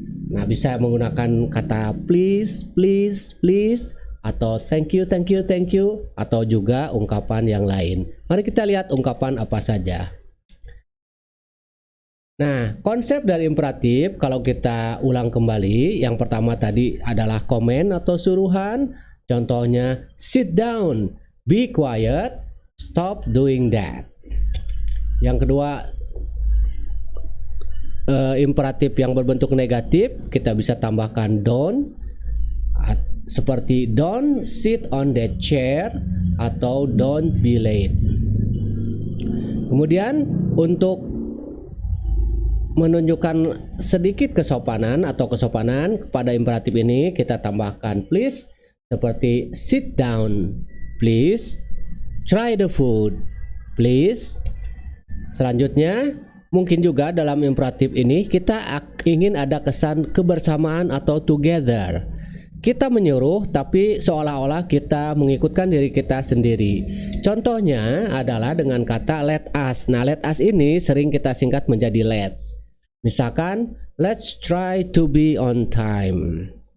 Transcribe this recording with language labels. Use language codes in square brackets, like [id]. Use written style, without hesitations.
[id] Nah, bisa menggunakan kata [en] please, please, please, [id] atau [en] thank you, thank you, thank you, [id] atau juga ungkapan yang lain. Mari kita lihat ungkapan apa saja. Nah, konsep dari imperatif kalau kita ulang kembali, yang pertama tadi adalah komen atau suruhan. Contohnya [en] sit down, be quiet, stop doing that. [id] Yang kedua, imperatif yang berbentuk negatif, kita bisa tambahkan don't, seperti [en] don't sit on that chair [id] atau [en] don't be late. [id] Kemudian untuk menunjukkan sedikit kesopanan atau kesopanan kepada imperatif ini, kita tambahkan please, seperti [en] sit down please, try the food please. [id] Selanjutnya, mungkin juga dalam imperatif ini kita ingin ada kesan kebersamaan atau together. Kita menyuruh tapi seolah-olah kita mengikutkan diri kita sendiri. Contohnya adalah dengan kata let us. Nah, let us ini sering kita singkat menjadi let's. Misalkan, [en] let's try to be on time.